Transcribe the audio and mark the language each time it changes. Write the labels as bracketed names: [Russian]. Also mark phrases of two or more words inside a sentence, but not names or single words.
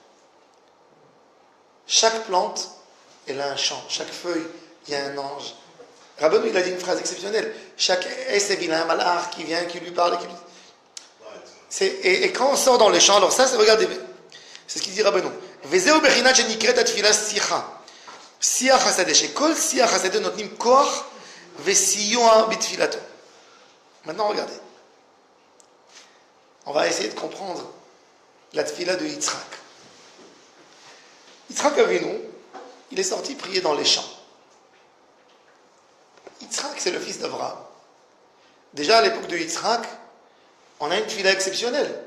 [French] Chaque plante, elle a un chant. Chaque feuille, il y a un ange. Rabbeinu, il a dit une phrase exceptionnelle. Chaque Esev, il a un malach qui vient, qui lui parle. Et quand on sort dans les champs, alors ça, regardez, c'est ce qu'il dit Rabbeinu. [Hebrew] וזהו בחינת שנקראת התפילה שיחה. שיח השדה. שכל שיח השדה נותנים כח וסיוע בתפילתו. [French] Maintenant, regardez. On va essayer de comprendre la tfila de Yitzhak. Yitzhak Avinu, il est sorti prier dans les champs. Yitzhak, c'est le fils d'Abraham. Déjà à l'époque de Yitzhak, on a une tfila exceptionnelle.